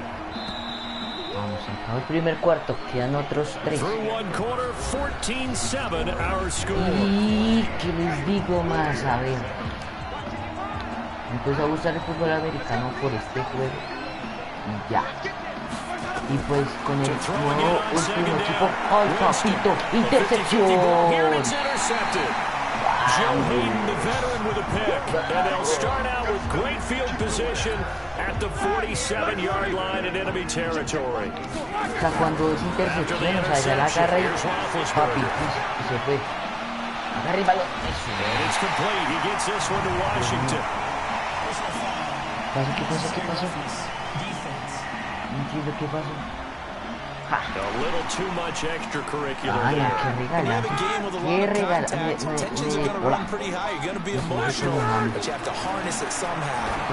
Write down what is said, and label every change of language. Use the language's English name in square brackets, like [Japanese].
[Spanish] Vamos, acabó el primer cuarto, quedan otros 3. [English] Through one quarter, 14-7 our score. [Spanish] Y que les digo más, a ver. Me empezó a gustar el fútbol americano por este juego. Y ya. Y pues con el nuevo último equipo. ¡Ay, papito! ¡Intercepción! [English] Joe Hayden, the veteran, with a pick. And they'll start out with great field position at the 47-yard line in enemy territory. [Spanish] O sea, cuando es intercepción, o sea, ya la agarra y papi, y se fue. Agarra el balón. [English] And it's complete. He gets this one to Washington. [Spanish] ¿Qué pasó? No entiendo qué pasó. [English] A little too much extracurricular Ay, there. [Spanish] qué regala. [English] Tensions are going to run pretty high. You're going to be emotional, but you have to harness it somehow.